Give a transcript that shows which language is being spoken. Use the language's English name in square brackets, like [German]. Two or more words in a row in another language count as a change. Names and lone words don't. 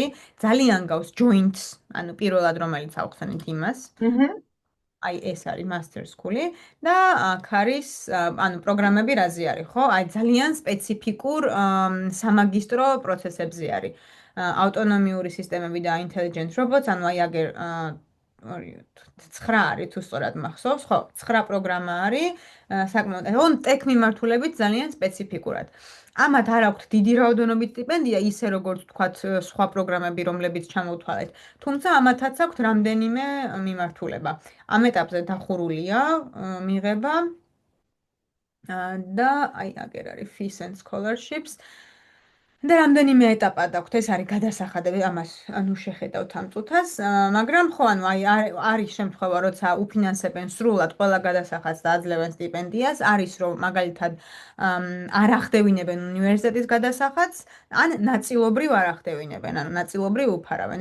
[Georgian] ძალიან გავს joints, პირველად რომელიც ავხსენეთ იმას. აჰა. აი ეს არის [English] master school- [Georgian] ი და აქ არის პროგრამები რაზე არის, ხო? აი ძალიან სპეციფიკურ სამაგისტრო პროცესებზე არის. ავტონომიური სისტემები და [English] intelligent robots, [Georgian] აი აგერ 9 არის თუ სწორად მახსოვს, ხო, 9 პროგრამა არის, საკმაოდ ტექ მიმართულებით ძალიან სპეციფიკურად. ამათ არ აქვთ დიდი რაოდენობით სტიპენდია, ისე როგორც თქვათ სხვა პროგრამები, რომლებიც ჩამოვთვალეთ. თუმცა ამათაც აქვთ რამდენიმე მიმართულება. ამ ეტაპზე დახურულია მიღება და აი აგერ არის [English] fees and scholarships [Georgian] და რამდენიმე ეტაპად აქვთ, ეს არის გადასახადები, ამას შეხედავთ ამ წუთას, მაგრამ ხო, აი არის შემთხვევა, როცა უფინანსებენ სრულად ყველა გადასახადს და აძლევენ სტიპენდიას, არის რომ მაგალითად არ ახდევინებენ უნივერსიტეტის გადასახადს, ან ნაწილობრივ არ ახდევინებენ, ანუ ნაწილობრივ უფარავენ.